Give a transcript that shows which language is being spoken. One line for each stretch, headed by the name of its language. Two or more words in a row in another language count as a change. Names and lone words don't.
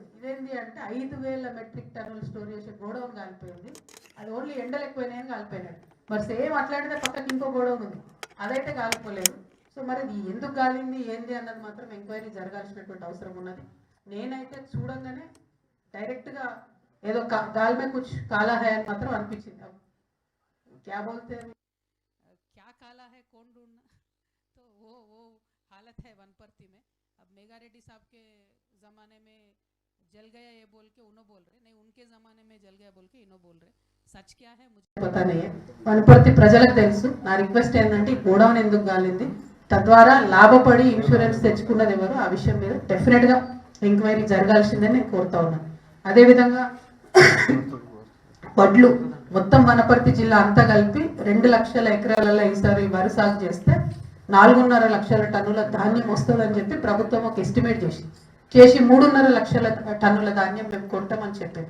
Telugu: ఇదేంటి అంటే 5,000 మెట్రిక్ టన్నులు స్టోర్ చేసే గోడౌన్ కాలిపోయింది. అది ఓన్లీ ఎండలు ఎక్కువైనాయని కాలిపోయినాడు. మరి సేమ్ అట్లాంటిదే పక్కకి ఇంకో గోడౌన్ ఉంది, అదైతే కాలిపోలేదు. సో మరి ఇది ఎందుకు కాలింది ఏంది అన్నది మాత్రం ఎంక్వైరీ జరగాల్సినటువంటి అవసరం ఉన్నది. నేనైతే చూడంగానే డైరెక్ట్గా ఏదో
Hindi: गाल में कुछ काला है
Telugu: అని మాత్రం అనిపించింది.
Hindi: क्या बोलते हैं, क्या काला है कौन ढूंढना, तो वो हालत है वनपर्ती में. अब मेगा रेड्डी साहब के ज़माने में जल गया ये बोल के उन्हों बोल रहे, नहीं उनके ज़माने में जल गया बोल के इन्हों बोल रहे. सच क्या है मुझे पता नहीं है.
Telugu: వనపర్తి ప్రజలకు తెలుసు. నా రిక్వెస్ట్ ఏంటంటే ఈ గోడౌన్ ఎందుకు గాలింది, తద్వారా లాభపడి ఇన్సూరెన్స్ తెచ్చుకున్నది ఎవరు, ఆ విషయం మీద డెఫినెట్గా ఎంక్వైరీ జరగాల్సిందని నేను కోరుతా ఉన్నాను. అదేవిధంగా వడ్లు మొత్తం వనపర్తి జిల్లా అంతా కలిపి 2 లక్షల ఎకరాలలో ఈసారి వరి సాగు చేస్తే 4.5 లక్షల టన్నుల ధాన్యం వస్తుందని చెప్పి ప్రభుత్వం ఒక ఎస్టిమేట్ చేసి 3.5 లక్షల టన్నుల ధాన్యం మేము కొంటామని చెప్పింది.